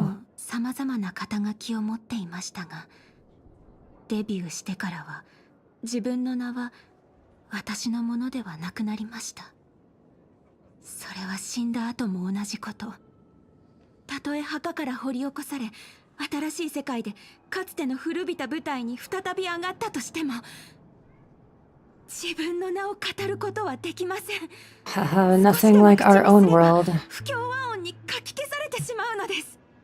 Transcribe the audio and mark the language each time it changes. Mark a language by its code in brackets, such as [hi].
[ja] も様々な肩書きを持っていましたが、デビューしてからは自分の名は私のものではなくなりました。それは死んだ後も同じこと。たとえ墓から掘り起こされ、新しい世界でかつての古びた舞台に再び上がったとしても、自分の名を語ることはできません。 [en] Haha, nothing like our own world. [ja] 不協和音にかき消されてしまうのです。